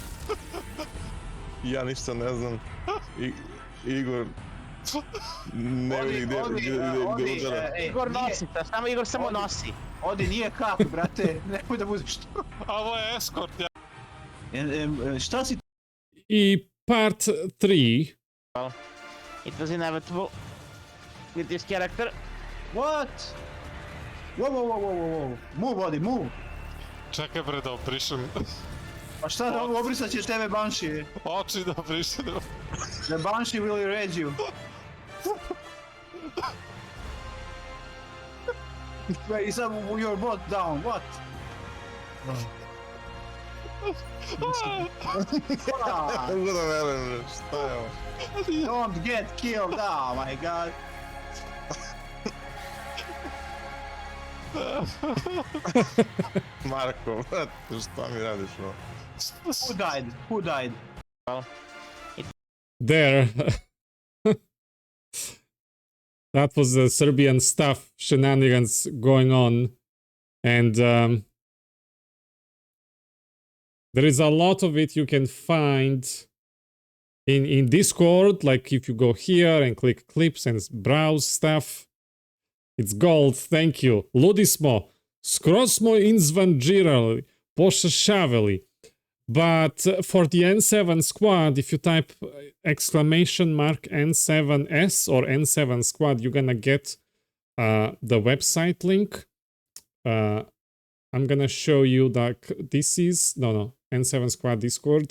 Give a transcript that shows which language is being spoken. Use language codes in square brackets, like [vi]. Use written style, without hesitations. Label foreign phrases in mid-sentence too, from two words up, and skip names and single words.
[sr] Ja ništa ne znam. Igor... Ne vidi gdje udara. Igor nosi, Igor samo nosi. Odi, nije kap, brate, nemoj da budeš to. A ovo je eskort, ja. Šta si... [en] I part 3. It was inevitable with this character. What? Whoa. Move, Odi, move. [sr] Čekaj bre da obrišem. Pa šta da obrisat će tebe Banshee? Oči da obrišem. [en] The Banshee will erase you. Wait, is your bot down? What? [sr] Mogu da verujem, šta je ovo? [en] Don't get killed, oh my god. [sr] Marko, brate, šta mi radiš ovo? [en] Who died? There. That was the Serbian stuff, shenanigans going on. And there is a lot of it you can find in Discord. Like if you go here and click clips and browse stuff. It's gold, thank you. [sr] Ludi smo. Skroz smo inzvanđirali, pošašavili. [en] But for the N7 squad, if you type !N7S or N7 squad, you're gonna get the website link. I'm gonna show you that this is, N7 squad Discord.